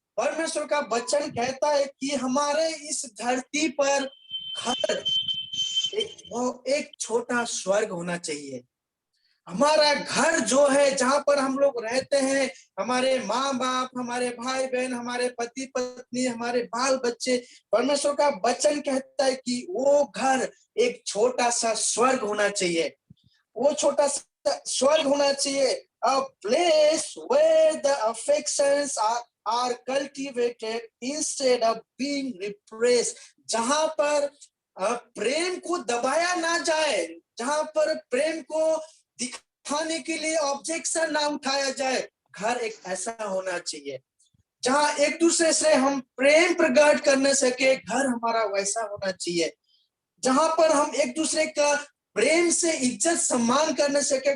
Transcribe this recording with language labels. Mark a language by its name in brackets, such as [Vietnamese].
[Hindi] परमेश्वर का वचन कहता है कि हमारे इस धरती पर घर एक छोटा स्वर्ग होना चाहिए। हमारा घर जो है, जहां पर हम लोग रहते हैं, हमारे माँ बाप, हमारे भाई बहन, हमारे पति पत्नी, हमारे बाल बच्चे, परमेश्वर का वचन कहता है कि वो घर एक छोटा सा स्वर्ग होना चाहिए। वो छोटा सा स्वर्ग होना चाहिए, [English] a place where the affections are cultivated instead of being repressed। [Hindi] जहां पर प्रेम को दबाया ना जाए, जहां पर प्रेम को दिखाने के लिए ऑब्जेक्शन ना उठाया जाए। घर एक ऐसा होना चाहिए जहां एक दूसरे से हम प्रेम प्रकट करने सके। घर हमारा वैसा होना चाहिए जहां पर हम एक दूसरे का प्रेम से इज्जत सम्मान करने सके।